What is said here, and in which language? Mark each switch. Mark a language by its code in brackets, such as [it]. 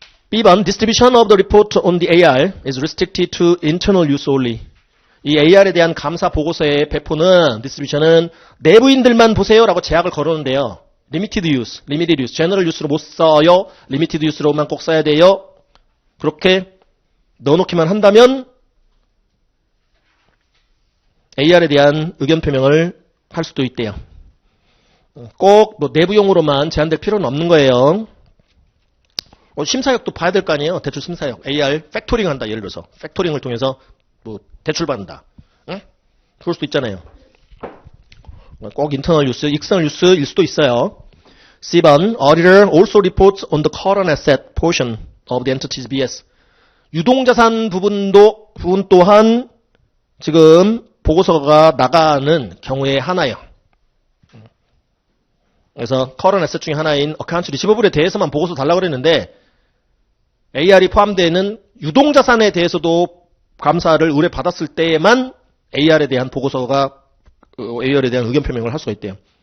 [en] B번 distribution of the report on the AR is restricted to internal use only. [ko] 이 AR에 대한 감사 보고서의 배포는 디스트리뷰션은 내부인들만 보세요라고 제약을 걸었는데요. limited use, general use로 못 써요. limited use로만 꼭 써야 돼요. 그렇게 넣어놓기만 한다면 AR에 대한 의견 표명을 할 수도 있대요. 꼭 뭐 내부용으로만 제한될 필요는 없는 거예요. 심사역도 봐야 될 거 아니에요. 대출 심사역. AR 팩토링 한다. 예를 들어서 팩토링을 통해서 뭐 대출 받는다. 응? 그럴 수도 있잖아요. 꼭 인터널 유스, 익스터널 유스일 수도 있어요. [en] C번 Auditor also reports on the current asset portion of the entity's BS. [ko] 유동자산 부분 또한 지금 보고서가 나가는 경우의 하나예요. 그래서 current asset 중에 하나인 accounts receivabl에 대해서만 보고서 달라고 그랬는데 AR이 포함되는 유동자산에 대해서도 감사를 의뢰받았을 때에만 AR에 대한 보고서가 AR에 대한 의견 표명을 할 수가 있대요.